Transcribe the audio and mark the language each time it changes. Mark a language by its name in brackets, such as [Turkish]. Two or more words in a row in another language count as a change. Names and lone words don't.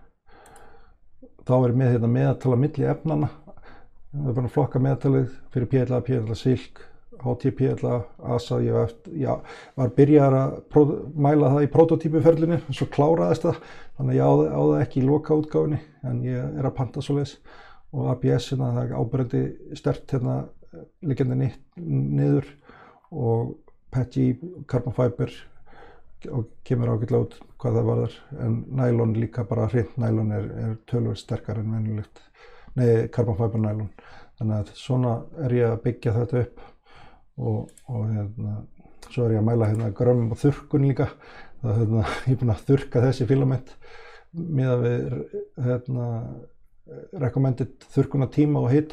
[Icelandic] Þá er með hérna meðaltal á milli efnanna. Það er bara að flokka meðaltalið fyrir PLA, PLA Silk, HT PLA, ASA. Ég var byrjaður að mæla það í prototípuferlinu, en svo kláraðist það. Þannig að ég á það ekki í lokaútgáfunni, en ég er að panta svoleiðis. Og ABS hérna, það er áberandi sterkt hérna liggjandi niður, og Petty [English] carbon fiber [Icelandic] og kemur ágætlega út hvað það varðar, en nylon líka, bara hreint nylon er töluvert sterkar en venjulegt, [English] carbon fiber nylon. [Icelandic] Þannig að svona er ég að byggja þetta upp, og hérna, svo er ég að mæla hérna grömm og þurrkun líka. Það hérna, ég er búinn að þurrka þessi filament miðað við hérna recommended þurrkunartíma og hita.